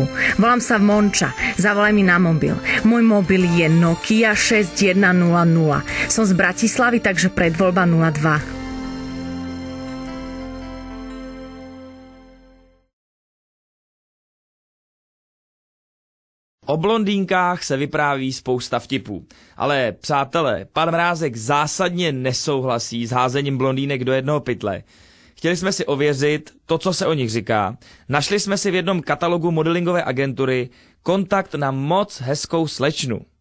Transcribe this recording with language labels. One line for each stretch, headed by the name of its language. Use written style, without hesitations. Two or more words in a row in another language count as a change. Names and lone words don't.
Slovak: Volám sa Monča, zavolaj mi na mobil. Môj mobil je Nokia 6100. Som z Bratislavy, takže predvoľba 02.
Czech: O blondýnkách se vypráví spousta vtipů. Ale přátelé, pan Mrázek zásadně nesouhlasí s házením blondýnek do jednoho pytle. Chtěli jsme si ověřit to, co se o nich říká. Našli jsme si v jednom katalogu modelingové agentury kontakt na moc hezkou slečnu.